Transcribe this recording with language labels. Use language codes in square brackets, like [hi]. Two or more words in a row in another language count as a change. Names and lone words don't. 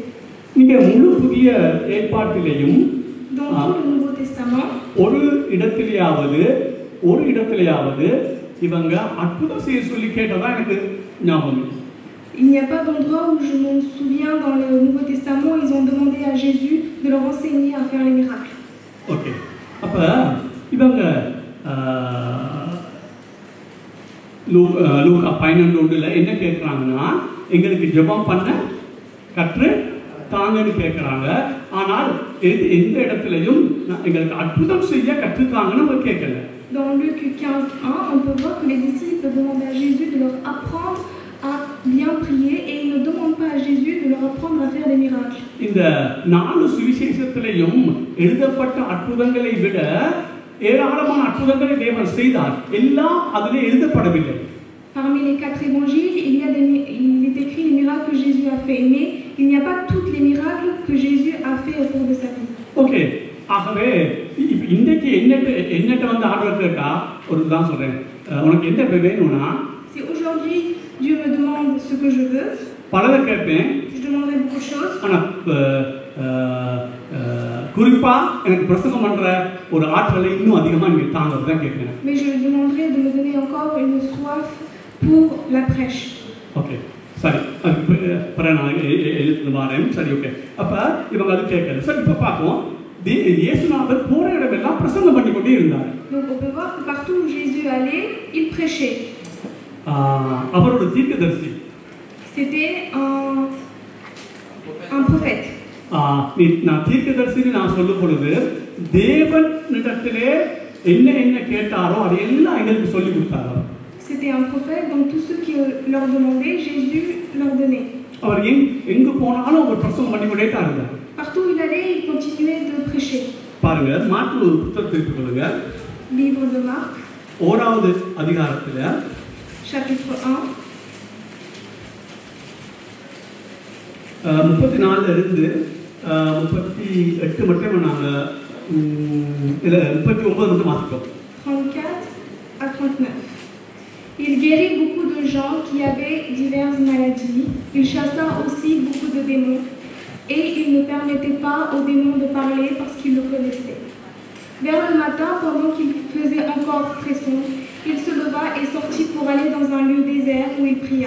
[ta] நீங்க முழு புதிய ஏற்பாட்டிலேயும் [fr] Dans tout le Nouveau Testament, [ta] ஒரு இடத்திலேயாவது இவங்க அற்புதம் செய்ய சொல்லி கேட்டதா எனக்கு ஞாபகம். [fr] il n'y a pas d'endroit où je me souviens dans le Nouveau Testament, ils ont demandé à Jésus de leur enseigner à faire les miracles. [ta] ஓகே, அப்ப இவங்க லூக்கா 11:1 என்ன கேட்குறாங்கன்னா, எங்களுக்கு ஜெபம் பண்ண கற்று தாங்கன்னு கேட்குறாங்க. ஆனால் எந்த இடத்துலையும் எங்களுக்கு அற்புதம் செய்ய கற்றுத்தாங்கன்னு நம்ம கேட்கல. [fr] Dans Luc 15:1, on peut voir que les disciples demandent à Jésus de leur apprendre à bien prier et ils ne demandent pas à Jésus de leur apprendre à faire des miracles. [ta] இந்த 4 சுவிசேஷத்திலேயும் எழுதப்பட்ட அற்புதங்களை விட ஏராளமான அற்புதங்களை தேவன் செய்தார். எல்லாம் அதிலே எழுதப்படவில்லை. [fr] Parmi les 4 évangiles, il est écrit les miracles que Jésus a fait, mais il n'y a pas tous les miracles que Jésus a fait au cours de sa vie. [ta] ஓகே, ஆகவே இன்றைக்கு என்னட்ட வந்து ஆர்டர் கேட்டா ஒரு தான் சொல்றேன், உனக்கு என்ன வேணும்னா, [fr] Si aujourd'hui Dieu me demande ce que je veux, [ta] பலதை கேட்பேன், [fr] je demanderai beaucoup de choses. [ta] ஆனா குறிப்பா எனக்கு பிரசங்கம் பண்ற ஒரு ஆற்றலை இன்னும் அதிகமா நீங்க தாங்க தான் கேட்கிறேன். [fr] Mais je lui demanderai de me donner encore une soif pour la prêche. [ta] ஓகே, சரி, அப்புறம் நான் எழுத்து மாறேன். சரி, ஓகே, அப்ப இவங்க அது கேட்கல. சரி, இப்ப பார்ப்போம். இயேசுநாதர் போற இடமெல்லாம் பிரசங்கம் பண்ணி கொண்டே இருந்தார். [fr] Donc on peut voir que partout où Jésus allait, il prêchait. [ta] அவரோட தீர்க்கதரிசி [fr] C'était un prophète. [ta] நான் தீர்க்கதரிசின்னு நான் சொல்லும் பொழுது தேவனிடத்திலே என்ன கேட்டாரோ அதையெல்லாம் எங்களுக்கு சொல்லி கொடுத்தாரோ. [fr] C'était un prophète, donc tous ceux qui leur demandaient, Jésus leur donnait. [ta] அவர் எங்கு போனாலும் அவர் பிரசங்கம் பண்ணி கொண்டே தான் இருந்தார். [fr] Partout où il allait, il continuait de prêcher. [ta] பாருங்க, மாற்கு புத்தகத்தை எடுத்துக்கொள்ளுங்க. [fr] Livre de Marc, [ta] 1வது அதிகாரத்துல [fr] chapitre 1, [ta] 34 இருந்து 38 மட்டும் நாங்க 39 மட்டும் வாசிப்போம். [fr] 34 à 39. Il guérit beaucoup de gens qui avaient diverses maladies. Il chassa aussi beaucoup de démons. Et il ne permettait pas aux démons de parler parce qu'ils le connaissaient. Vers le matin, pendant qu'il faisait encore très sombre, il se leva et sortit pour aller dans un lieu désert où il pria.